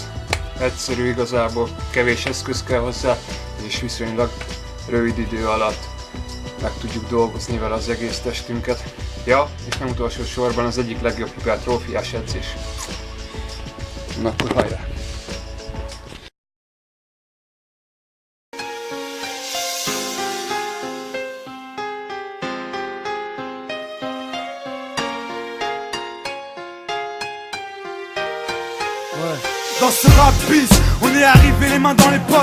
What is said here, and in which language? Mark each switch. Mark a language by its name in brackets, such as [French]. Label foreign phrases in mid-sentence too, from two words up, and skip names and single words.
[Hungarian] Egyszerű igazából, kevés eszköz kell hozzá, és viszonylag rövid idő alatt meg tudjuk dolgozni vele az egész testünket. Ja, és nem utolsó sorban az egyik legjobb hipertrófiás edzés. Na akkor hajrá! [French] Dans ce rap bis, on est arrivé les mains dans les poches.